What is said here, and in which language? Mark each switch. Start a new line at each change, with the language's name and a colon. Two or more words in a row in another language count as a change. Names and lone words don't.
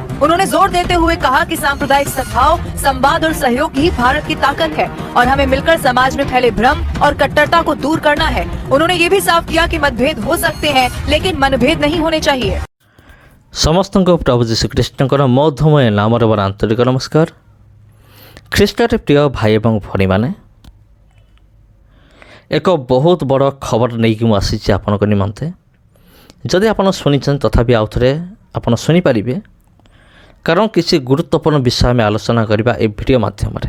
Hindi: उन्होंने जोर देते हुए कहा कि सांप्रदायिक सद्भाव, संवाद और सहयोग ही भारत की ताकत है और हमें मिलकर समाज में फैले भ्रम और कट्टरता को दूर करना है। उन्होंने ये भी साफ किया कि मतभेद हो सकते हैं लेकिन मनभेद नहीं होने चाहिए। समस्त प्रभु जीशु कृष्ण मधुमय नाम आंतरिक नमस्कार।
Odia: ଖ୍ରୀଷ୍ଟରେ ପ୍ରିୟ ଭାଇ ଏବଂ ଭଉଣୀମାନେ, ଏକ ବହୁତ ବଡ଼ ଖବର ନେଇକି ମୁଁ ଆସିଛି ଆପଣଙ୍କ ନିମନ୍ତେ। ଯଦି ଆପଣ ଶୁଣିଛନ୍ତି ତଥାପି ଆଉ ଥରେ ଆପଣ ଶୁଣିପାରିବେ, କାରଣ କିଛି ଗୁରୁତ୍ୱପୂର୍ଣ୍ଣ ବିଷୟ ଆମେ ଆଲୋଚନା କରିବା ଏ ଭିଡ଼ିଓ ମାଧ୍ୟମରେ।